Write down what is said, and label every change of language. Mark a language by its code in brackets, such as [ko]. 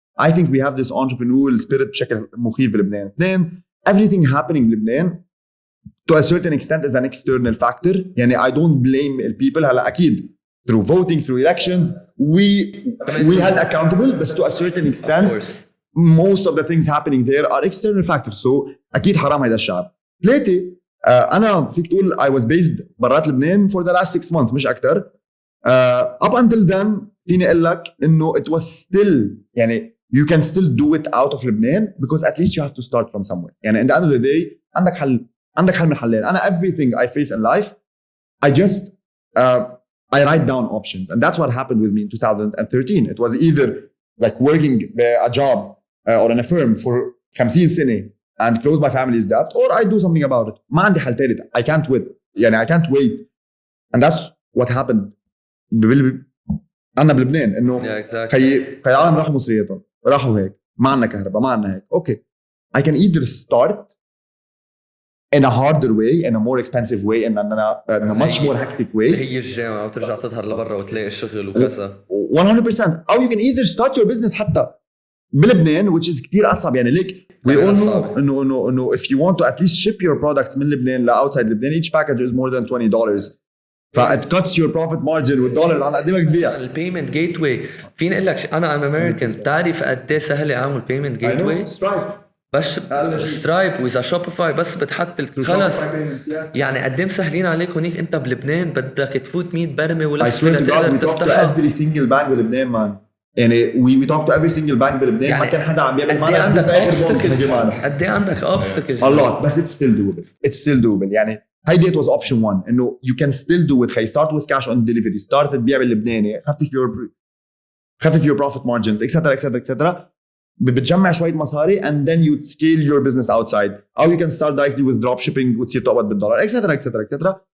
[en] I think we have this entrepreneurial spirit [ar] بشكل مخيف بلبنان. [en] Then everything happening in Lebanon to a certain extent is an external factor. I don't blame people. [ar] هلا أكيد [en] through voting, through elections, we had accountable, but to a certain extent, most of the things happening there are external factors. [ar] So أكيد حرام هيدا الشعب. ثلاثة أنا فيك تقول [en] I was based [ar] برات لبنان [en] for the last 6 months [ar] مش أكتر. [en] Up until then [ar] فيني أقول لك إنه [en] it was still you can still do it out of Lebanon because at least you have to start from somewhere. In the end of the day [ar] عندك حل من حلين. [en] أنا everything I face in life I just I write down options, and that's what happened with me in 2013. It was either like working a job or in a firm for 50 سنة and close my family's debt, or I do something about it. [ar] ما عندي حل ثالث. [en] I can't wait. I can't wait. And that's what happened. [ar] أنا بلبنان إنه خي العالم راحوا مصرياتهم راحوا هيك ما عنا كهرباء ما عنا هيك. [en] Okay, I can either start in a harder way, in a more expensive way, in a much more hectic way. [ar] هي الجامعة وترجع تظهر لبرا وتلاقي الشغل وكذا. [en] 100%. Or you can either start your business [ar] حتى بلبنان, [en] which is [ar] كتير أصعب. [en] like we all know إنه if you want to at least ship your products من لبنان ل outside لبنان, each package is more than $20. فit cuts your profit margin [ar] والدولار على قد ما تبيع. البيمنت جيت واي فيني اقول لك انا ام امريكان تعرف قد ايه سهل اعمل بيمنت جيت واي بس سترايب واذا شوبيفاي بس بتحط خلص قد ايه مسهلين عليك هونيك. انت بلبنان بدك تفوت 100 برمه ولا تقدر تفتحها. [en] every single bank [ar] بلبنان مان. [en] we talk to every single bank [ar] بلبنان ما كان حدا عم بيعمل معنا. عندك obstacles قد ايه عندك obstacles [en] a lot, but it's still doable. هيدي it was option one انه you can still do it. start with cash on delivery, start [ar] تبيع باللبناني, [en] خفف your profit margins, etc. [ar] بتجمع شوية مصاري [en] and then you scale your business outside. Or you can start directly with drop shipping [ar] وتصير تقبض بالدولار, [en] etc.